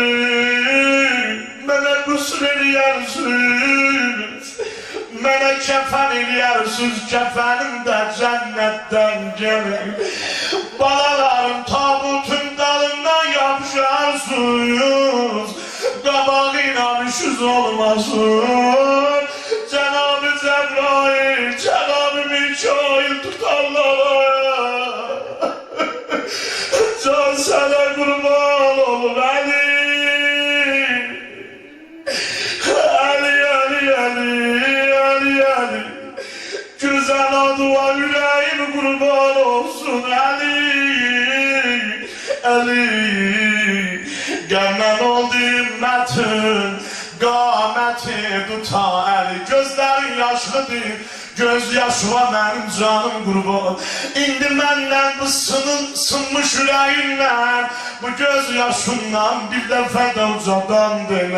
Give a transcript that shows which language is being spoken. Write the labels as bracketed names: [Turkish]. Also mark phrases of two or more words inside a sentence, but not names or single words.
[Azerbaijani] Mənə qüsl eləyərsiniz, mənə kəfən eləyərsiniz, kəfənim də cənnətdən gəlir. Balalarım tabutun dalından yapışarsınız, qabağıyla işiniz olmasın. Cenab-ı Cebrail, Cenab-ı Mikail tutarlar. Can sana kurban ol Ali. Ali, Ali, Ali, Ali, Ali. Güzel adıva yüreğim kurban olsun Ali. Ali. Gəlmən oldu ümmətin, qaməti tuta əli. Gözlərin yaşlıdır, göz yaşıva mənim canım qurban. İndi məndən bu sınmış ürəyimdən, bu göz yaşından bir dəfə də ucadan demə.